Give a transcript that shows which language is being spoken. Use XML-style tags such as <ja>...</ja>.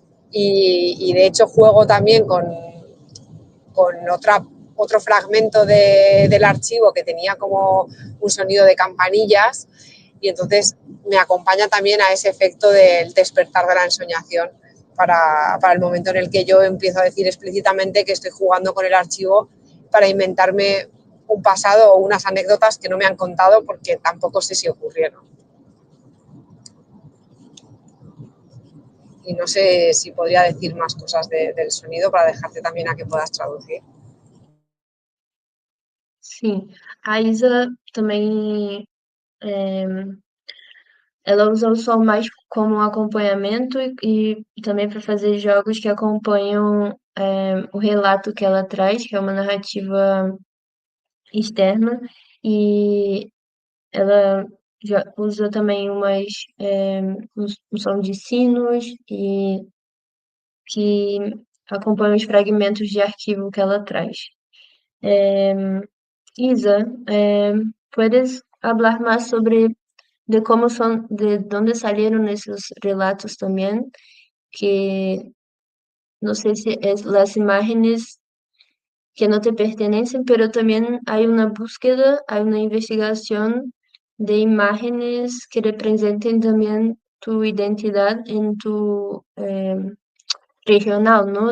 <es>Y de hecho juego también con otro fragmento del archivo que tenía como un sonido de campanillas, y entonces me acompaña también a ese efecto del despertar de la ensoñación para el momento en el que yo empiezo a decir explícitamente que estoy jugando con el archivo para inventarme un pasado o unas anécdotas que no me han contado porque tampoco sé si ocurrieron. Y no sé si podría decir más cosas del sonido para dejarte también a que puedas traducir.</es> <pt>Sim, a Isa também, ela usa o som mais como um acompanhamento e também para fazer jogos que acompanham o relato que ela traz, que é uma narrativa externa, e ela já usa também um som de sinos e que acompanha os fragmentos de arquivo que ela traz.</pt> <es>Isa, ¿puedes hablar más sobre de cómo son, de dónde salieron esos relatos también? Que no sé si es las imágenes que no te pertenecen, pero también hay una búsqueda, hay una investigación de imágenes que representen también tu identidad en tu regional, ¿no?</es>